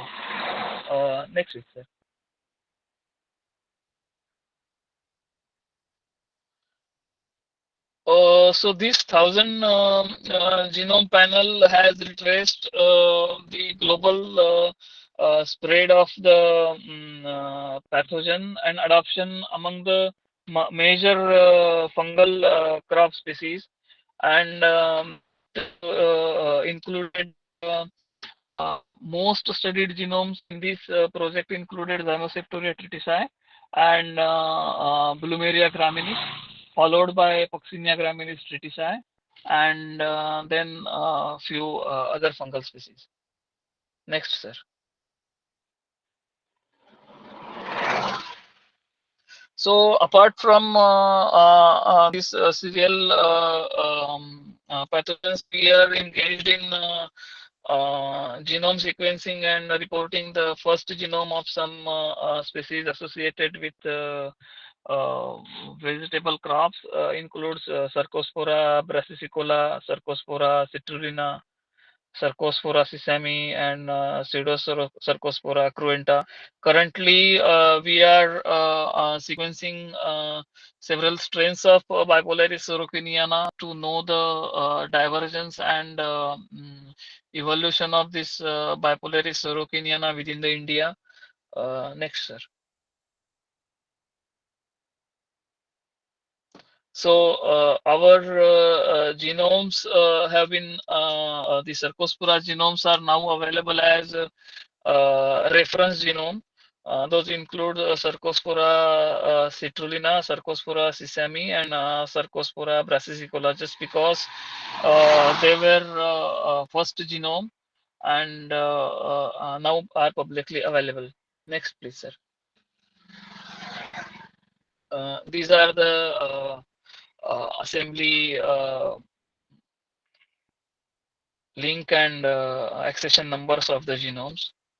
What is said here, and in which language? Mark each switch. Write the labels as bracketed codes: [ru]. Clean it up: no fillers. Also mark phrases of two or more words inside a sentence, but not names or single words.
[en] Next week, sir. So this 1,000 genome panel has retraced the global spread of the pathogen and adoption among the major fungal crop species, and included most studied genomes in this project included Zymoceptoria tritici and Plumeria graminis, followed by Puccinia graminis tritici, and then a few other fungal species. Next, sir. So apart from these serial pathogens, we are engaged in genome sequencing and reporting the first genome of some species associated with vegetable crops. Includes Cercospora brassicicola, Cercospora citrulina, Cercospora sesame, and Pseudocercospora cruenta. Currently, we are sequencing several strains of Bipolaris sorokiniana to know the divergence and evolution of this Bipolaris sorokiniana within the India. Next, sir. So our genomes have been the Cercospora genomes are now available as reference genome. Those include Cercospora citrulina, Cercospora sesame, and Cercospora brassicicola, just because they were first genome and now are publicly available. Next, please, sir. These are the assembly link and accession numbers of the genomes.